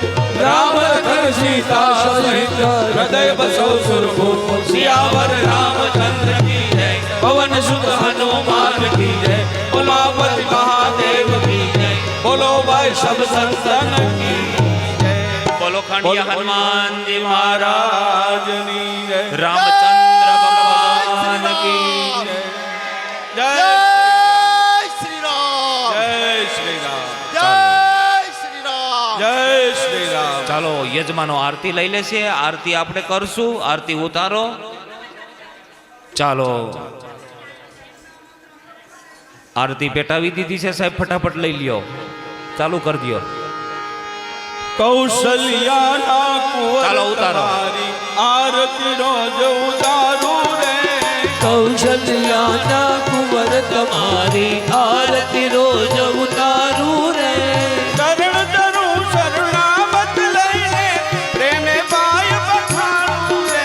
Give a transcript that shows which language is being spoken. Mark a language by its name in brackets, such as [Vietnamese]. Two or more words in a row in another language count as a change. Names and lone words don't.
[Hindi] राम लखन सीता सहित हृदय बसो सुरभूप सियावर रामचंद्र की जय पवन सुत हनुमान की जय उमापति महादेव की जय बोलो भाई सब संतन की जय [Gujarati] બોલો ખાંડિયા હનુમાન જી મહારાજ ની જય રામચંદ્ર ભગવાન की जय જય શ્રી રામ જય શ્રી રામ જય શ્રી રામ જય શ્રી રામ ચાલો યજમાનો આરતી લઈ લેશે આરતી આપણે કરશું આરતી ઉતારો ચાલો આરતી પેટાવી દીધી છે સાહેબ ફટાફટ લઈ લ્યો ચાલુ કરી દો કૌશલ્યા ના કુંવર ચાલો ઉતારો [Hindi] तुम्हारी आरती रोज उतारू रे [Gujarati] કૌશલ્યાના કુંવર [Hindi] तुम्हारी आरती रोज उतारू रे [Gujarati] શરણ તરુ શરણામત લઈને પ્રેમે પાય પખારું રે